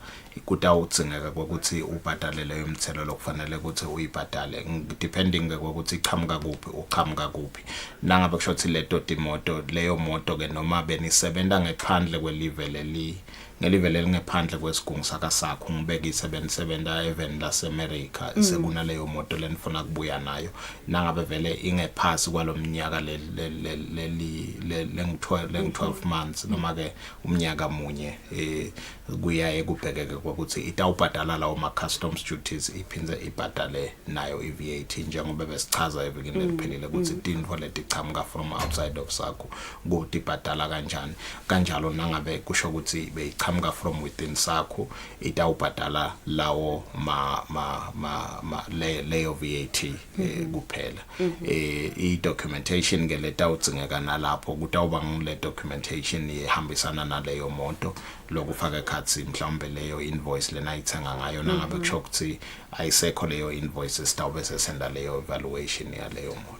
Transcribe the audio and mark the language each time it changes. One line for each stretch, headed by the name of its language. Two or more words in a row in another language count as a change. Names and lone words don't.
Swati: kutawudzingeka ukuthi ubhadale leyo mthelo lokufanele ukuthi uyibhadale depending ukuthi ichamuka kuphi nangabe kusho ukuthi leto timoto leyo moto ke noma benisebenza ngephandle kwelive ngelivele lingephandle kwesigungu sakho ngibekise benisebenza even laseAmerica sekuna leyo moto lenifuna kubuya nayo nangabe vele ingephasi kwalomnyaka le 12 months noma ke umnyaka munye kuya ekubhekeke ukuthi itawubhadala lawo ma
English: customs duties
Swati: iphindze ibhadale nayo iVAT njengoba besichaza evikini eliphelile ukuthi tintfo letichamuka
English: from outside of
Swati: sakho ukuthi ibhadala kanjalo nangabe kusho ukuthi beyichamuka
English: from within
Swati: sakho itawubhadala lawo leyo VAT kuphela. I-documentation ke letawudzingeka nalapho kutawuba ngule documentation ihambisana naleyo moto lokufaka ekhatsi mhlawumbe leyo invoice lena ayithenga ngayo nangabe kusho ukuthi ayisekho leyo invoice sitawube sesenda leyo evaluation yaleyo moto.